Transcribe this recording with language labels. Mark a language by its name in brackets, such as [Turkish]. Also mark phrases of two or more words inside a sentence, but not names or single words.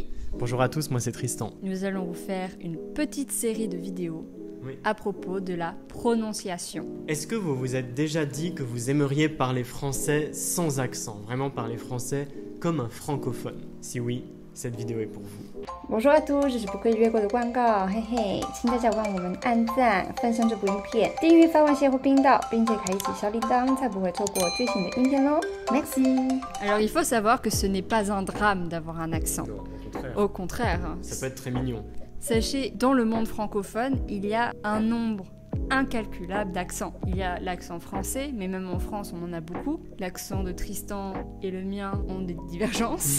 [French] Bonjour à tous, moi c'est Tristan. Nous allons vous faire une petite série de vidéos à propos de la prononciation. Est-ce que vous vous êtes déjà dit que vous aimeriez parler français sans accent, vraiment parler français comme un francophone? Si oui, cette vidéo est pour vous. Bonjour à tous， [Chinese] 这是不可以略过的广告，嘿嘿，请大家帮我们按赞、分享这部影片，订阅发问协会频道，并且开启小铃铛，才不会错过最新的影片哦。Merci. [French] Alors il faut savoir que ce n'est pas un drame d'avoir un accent. Non, au contraire. Au contraire. Ça peut être très mignon. Sachez, dans le monde francophone, il y a un nombre incalculable d'accents. Il y a l'accent français, mais même en France, on en a beaucoup. L'accent de Tristan et le mien ont des divergences.